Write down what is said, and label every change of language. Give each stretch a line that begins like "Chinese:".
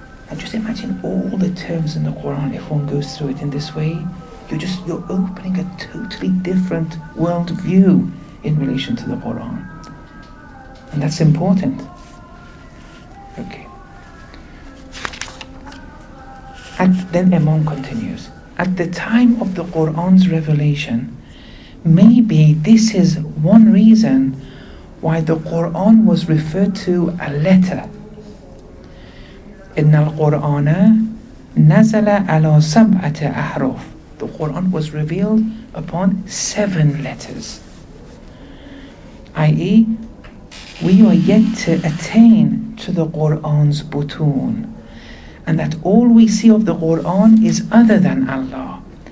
English: And just imagine all the terms in the Quran, if one goes through it in this way, you're opening a totally different world view in relation to the Quran. And that's important. Okay. Then Imam continues. At the time of the Quran's revelation, maybe this is one reason why the Quran was referred to a letter.
Arabic: إن القرآن نزل على سبعة أحرف.
English: The Quran was revealed upon 7 letters. I.e., we are yet to attain to the Quran's butun, and that all we see of the Quran is other than Allah.